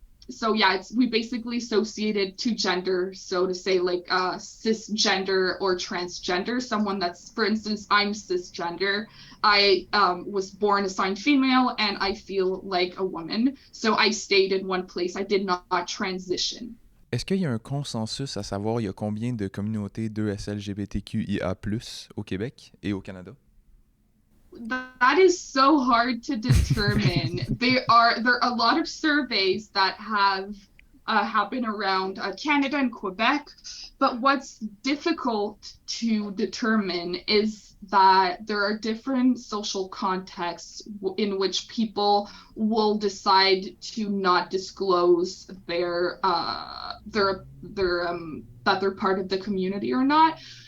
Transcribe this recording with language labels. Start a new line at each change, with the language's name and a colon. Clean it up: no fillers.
English: So yeah, we basically associated to gender, so to say, like cisgender or transgender, someone that's, for instance, I'm cisgender. I was born assigned female and I feel like a woman, so I stayed in one place. I did not transition.
French: Est-ce qu'il y a un consensus à savoir il y a combien de communautés 2SLGBTQIA+ au Québec et au Canada?
English: That is so hard to determine. There are a lot of surveys that have happened around Canada and Quebec, but what's difficult to determine is that there are different social contexts in which people will decide to not disclose that they're part of the community or not.